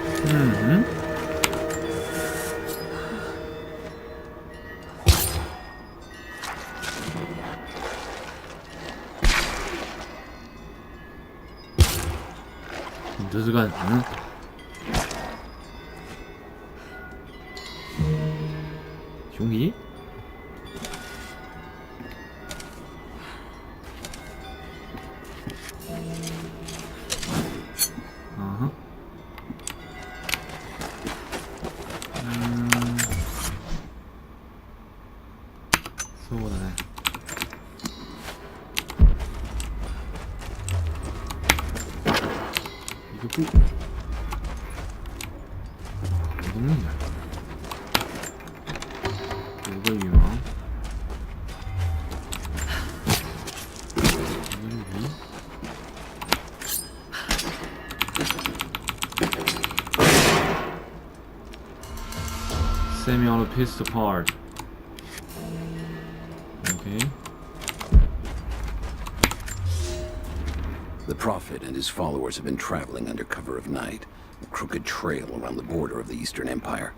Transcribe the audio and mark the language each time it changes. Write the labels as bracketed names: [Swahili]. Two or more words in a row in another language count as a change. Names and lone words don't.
[Chinese] 嗯哼。你这是干什么？熊皮？啊哈。 [Japanese] そうだね。 [Chinese] 一个布，有东西啊，有个羽毛，一个鹿皮。 [English] Samuel pissed apart. Okay. The Prophet and his followers have been traveling under cover of night, a crooked trail around the border of the Eastern Empire.